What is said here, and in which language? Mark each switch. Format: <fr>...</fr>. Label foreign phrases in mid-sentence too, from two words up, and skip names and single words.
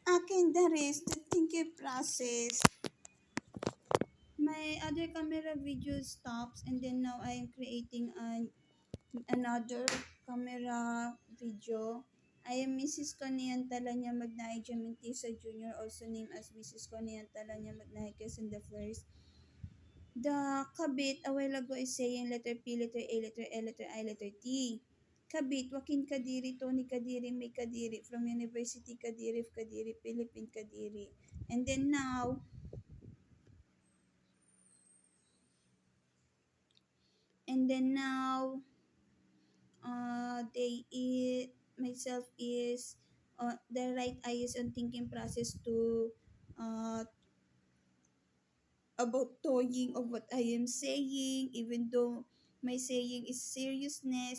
<en>akin, that is the thinking process. My other camera video stops, and then now I am creating another camera video. I am Mrs. Conian Talanya Magnahi Jamentisa Jr., also named as Mrs. Conian Talanya Magnahi Quezon the First. The kabit a while ago is saying letter P, letter A, letter L, letter I, letter T. Kabit, Joaquin Kadiri, Tony Kadiri, May Kadiri, from University Kadiri, Kadiri, Philippine Kadiri. And then now, myself is, the right eye is on thinking process to, uh, about toying of what I am saying, even though my saying is seriousness.</en>